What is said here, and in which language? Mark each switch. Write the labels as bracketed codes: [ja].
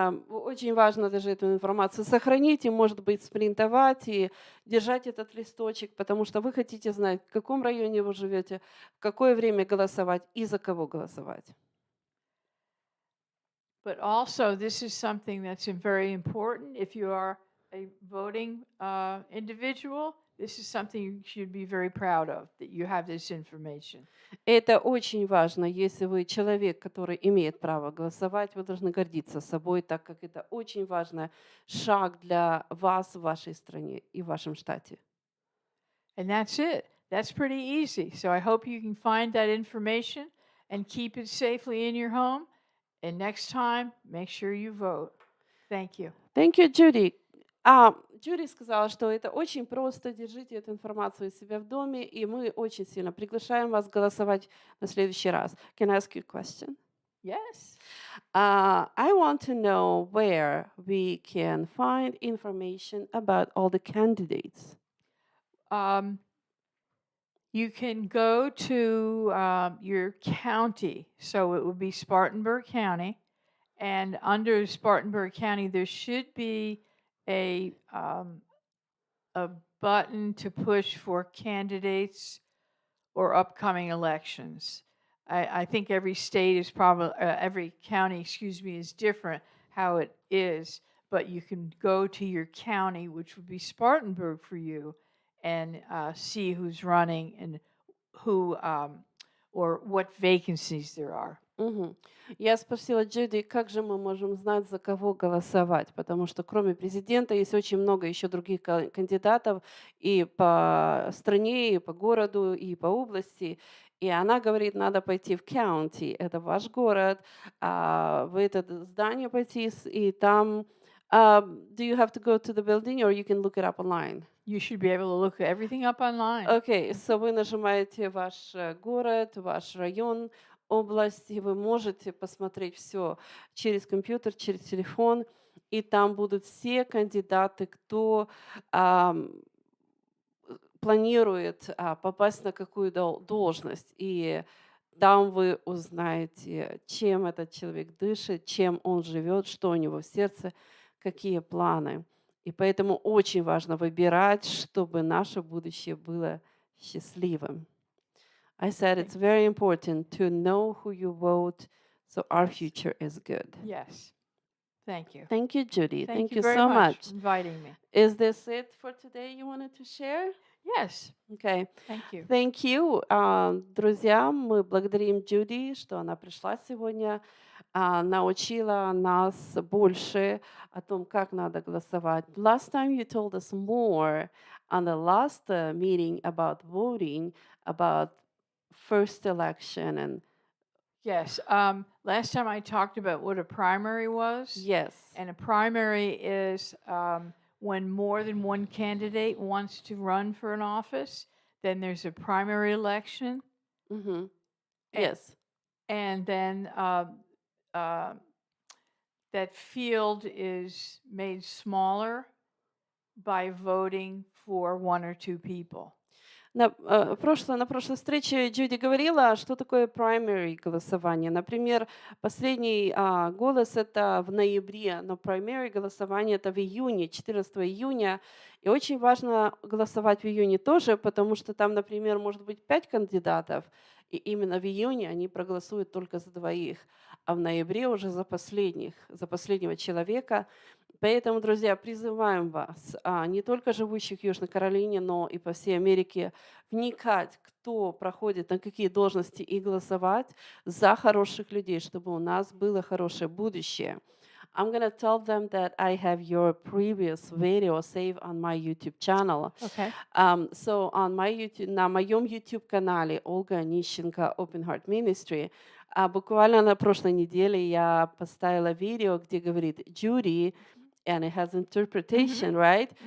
[ru] Очень важно даже эту информацию сохранить и, может быть, спринтовать и держать этот листочек, потому что вы хотите знать, в каком районе вы живете, в какое время голосовать и за кого голосовать. [en] But also, this is something that's very important. If you are a voting individual, this is something you should be very proud of, that you have this information. [ru] Это очень важно. Если вы человек, который имеет право голосовать, вы должны гордиться собой, так как это очень важный шаг для вас в вашей стране и в вашем штате. [en] And that's it. That's pretty easy. So I hope you can find that information and keep it safely in your home. And next time, make sure you vote. Thank you. Thank you, Judy. [ru] Judy сказала, что это очень просто. Держите эту информацию у себя в доме, и мы очень сильно приглашаем вас голосовать на следующий раз. [en] Can I ask you a question? Yes. I want to know where we can find information about all the candidates. You can go to your county. So it would be Spartanburg County. And under Spartanburg County, there should be a button to push for candidates or upcoming elections. I think every state is probably, every county, is different how it is. But you can go to your county, which would be Spartanburg for you, and see who's running and who or what vacancies there are. Мгм. [ru] Я спросила Джуди, как же мы можем знать, за кого голосовать, потому что кроме президента есть очень много еще других кандидатов и по стране, и по городу, и по области. И она говорит, надо пойти в county, это ваш город, в это здание пойти, и там [en] do you have to go to the building or you can look it up online? You should be able to look everything up online. [ru] Окей, so вы нажимаете ваш город, ваш район, область, и вы можете посмотреть все через компьютер, через телефон, и там будут все кандидаты, кто ам, планирует попасть на какую должность. И там вы узнаете, чем этот человек дышит, чем он живет, что у него в сердце, какие планы. И поэтому очень важно выбирать, чтобы наше будущее было счастливым. [en] I said Thank it's very important to know who you vote so our Yes. future is good. Yes. Thank you. Thank you, Judy. Thank Thank you you very so much much. for inviting me. Is this it for today you wanted to share? Yes. Okay. Thank you. Thank you. [ru] Друзья, мы благодарим Judy, что она пришла сегодня, научила нас больше о том, как надо голосовать. [en] Last time you told us more on the last meeting about voting, about first election and Yes. Last time I talked about what a primary was. yes. And a primary is when more than one candidate wants to run for an office, then there's a primary election. Mm-hmm. A- Yes. And then uh, that field is made smaller by voting for one or two people. [ru] На прошлой встрече Джуди говорила, что такое primary голосование. Например, последний голос это в ноябре, но primary голосование это в июне, 14 июня. И очень важно голосовать в июне тоже, потому что там, например, может быть 5 кандидатов, и именно в июне они проголосуют только за двоих, а в ноябре уже за последнего человека. Поэтому, друзья, призываем вас, не только живущих в Южной Каролине, но и по всей Америке, вникать, кто проходит, на какие должности, и голосовать за хороших людей, чтобы у нас было хорошее будущее. [en] I'm going to tell them that I have your previous video saved on my YouTube channel. Okay. So on my YouTube, [ru] на моем YouTube-канале Olga Anischenko Open Heart Ministry, буквально на прошлой неделе я поставила видео, где говорит Judy, [en] and it has interpretation, right?